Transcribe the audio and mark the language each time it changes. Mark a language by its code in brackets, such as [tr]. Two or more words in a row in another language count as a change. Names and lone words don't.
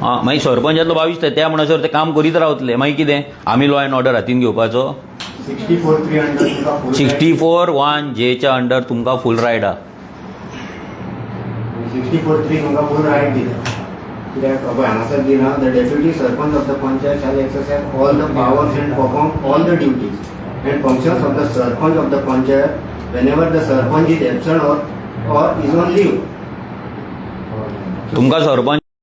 [kok] हां मागीर सरपंचातलो 22 ते त्या म्हणसर ते काम करीत रावतले मागीर कितें आमी [en] law and order [kok] हातीन घेवपाचो 64(3) अंडर तुमकां full 64(1)J अंडर तुमकां [en] full right [kok] आहा [en] 64(3) तुमकां फूल रायट [kok] दिता कित्याक हांगासर दिना [en] the deputy sarpanch of the panchayat shall exercise all the powers and perform all the duties and functions of the sarpanch of the panchayat whenever the सरपंच is absent or is on leave. [kok] तुमकां सरपंच